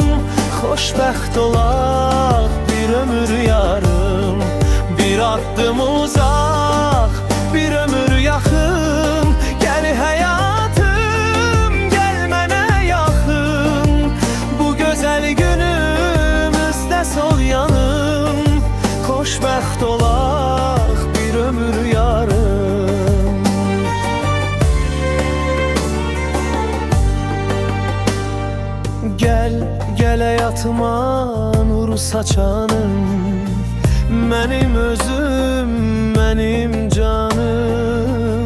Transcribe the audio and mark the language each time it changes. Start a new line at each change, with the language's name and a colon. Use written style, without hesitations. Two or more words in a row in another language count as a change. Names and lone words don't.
Azerbaijani: Xoşbəxt olaq bir ömür yarım.
Turkish: Bir adım uzak, bir ömür yakın.
Azerbaijani: Gel hayatım, gel mənə yaxın.
Turkish: Bu güzel günümüzde sol yanım.
Azerbaijani: Xoşbəxt olaq bir ömür yarım.
Turkish: Gel, gel hayatıma nur saçanım.
Azerbaijani: Mənim özüm, mənim canım.